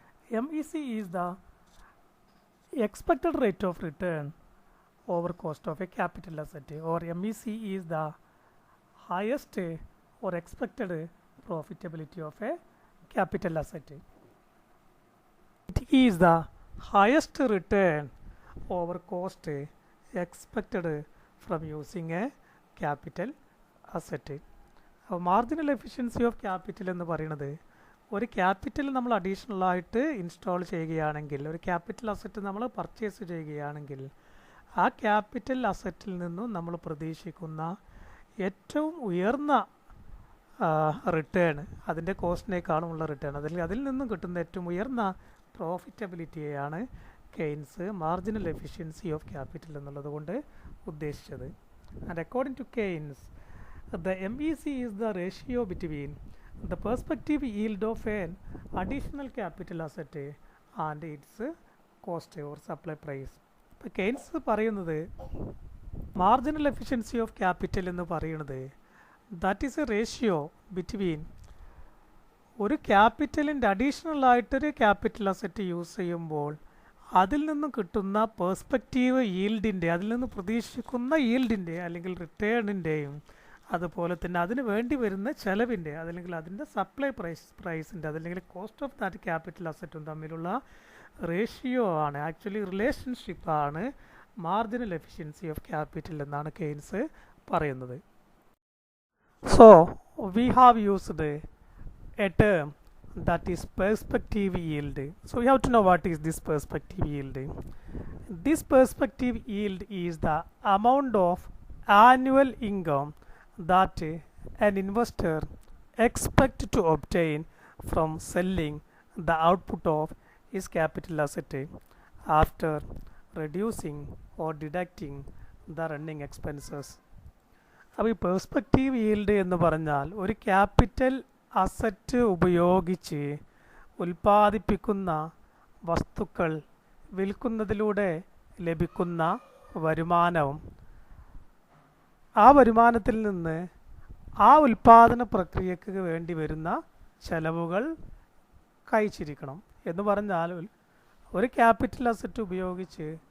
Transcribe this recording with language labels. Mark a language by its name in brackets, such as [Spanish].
[English] MEC is the expected rate of return over cost of a capital asset, or MEC is the highest or expected profitability of a capital asset. It is the highest return over cost expected from using a capital asset. [Malayalam] Marginal efficiency of capital എന്ന് പറയുന്നത് ഒരു capital നമ്മൾ additional ആയിട്ട് install ചെയ്യുകയാണെങ്കിൽ, ഒരു capital asset നമ്മൾ purchase ചെയ്യുകയാണെങ്കിൽ ആ ക്യാപിറ്റൽ അസറ്റിൽ നിന്നും നമ്മൾ പ്രതീക്ഷിക്കുന്ന ഏറ്റവും ഉയർന്ന റിട്ടേൺ, അതിൻ്റെ കോസ്റ്റിനേക്കാളുമുള്ള റിട്ടേൺ, അതിൽ നിന്നും കിട്ടുന്ന ഏറ്റവും ഉയർന്ന പ്രോഫിറ്റബിലിറ്റിയെയാണ് Keynes marginal efficiency of capital എന്നുള്ളത് കൊണ്ട് ഉദ്ദേശിച്ചത്. [English] And according to Keynes, the MEC is the ratio between the perspective yield of an additional capital asset and its cost or supply price. [Malayalam] ഇപ്പോൾ കെയ്ൻസ് പറയുന്നത് മാർജിനൽ എഫിഷ്യൻസി ഓഫ് ക്യാപിറ്റൽ എന്ന് പറയുന്നത് [English] that is a ratio between [Malayalam] ഒരു ക്യാപിറ്റലിൻ്റെ additional ആയിട്ടൊരു capital asset use ചെയ്യുമ്പോൾ അതിൽ നിന്നും കിട്ടുന്ന പേഴ്സ്പെക്റ്റീവ് ഈൽഡിൻ്റെ, അതിൽ നിന്ന് പ്രതീക്ഷിക്കുന്ന ഈൽഡിൻ്റെ അല്ലെങ്കിൽ റിട്ടേണിൻ്റെയും അതുപോലെ തന്നെ അതിന് വേണ്ടി വരുന്ന ചിലവിൻ്റെ, അതല്ലെങ്കിൽ അതിൻ്റെ സപ്ലൈ പ്രൈസിൻ്റെ, അതല്ലെങ്കിൽ [English] cost of that capital അസറ്റും [Malayalam] തമ്മിലുള്ള റേഷ്യോ ആണ്, actually റിലേഷൻഷിപ്പാണ് marginal efficiency of capital എന്നാണ് കെയ്ൻസ് പറയുന്നത്. [English] So we have used a term that is perspective yield. So we have to know what is this perspective yield. This perspective yield is the amount of annual income that an investor expects to obtain from selling the output of his capital asset after reducing or deducting the running expenses. [Malayalam] അപ്പോൾ ഈ perspective yield എന്ന് പറഞ്ഞാൽ ഒരു capital asset ഉപയോഗിച്ച് ഉൽപ്പാദിപ്പിക്കുന്ന വസ്തുക്കൾ വിൽക്കുന്നതിലൂടെ ലഭിക്കുന്ന വരുമാനവും ആ വരുമാനത്തിൽ നിന്ന് ആ ഉൽപ്പാദന പ്രക്രിയക്ക് വേണ്ടി വരുന്ന ചെലവുകൾ കഴിച്ചിരിക്കണം എന്ന് പറഞ്ഞാൽ ഒരു ക്യാപിറ്റൽ അസറ്റ് ഉപയോഗിച്ച്